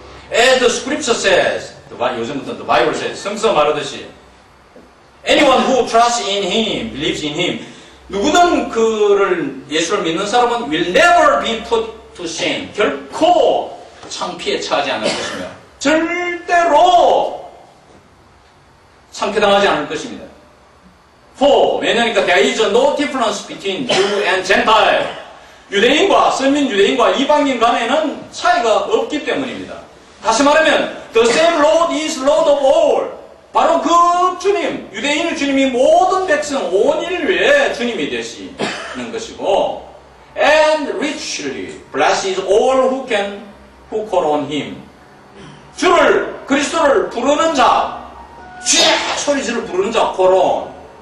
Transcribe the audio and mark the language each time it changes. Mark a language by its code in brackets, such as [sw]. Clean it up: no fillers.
[en] As the scripture says, [ko] 요즘부터 [en] the Bible says, [ko] 성서 말하듯이 [en] anyone who trusts in him, believes in him [ko] 누구든 그를 예수를 믿는 사람은 [en] will never be put to shame. [ko] 결코 창피에 처하지 않을 것이며 절대로 창피당하지 않을 것입니다. 왜냐니까 [en] there is no difference between Jew and Gentile. [ko] 유대인과 선민 유대인과 이방인 간에는 차이가 없기 때문입니다. 다시 말하면 [en] the same Lord is Lord of all. [ko] 바로 그 주님, 유대인의 주님이 모든 백성 온 인류의 주님이 되시는 것이고 [en] and richly blesses all who call on him. [ko] 주를 그리스도를 부르는 자, 주의 소리를 부르는 자, call on.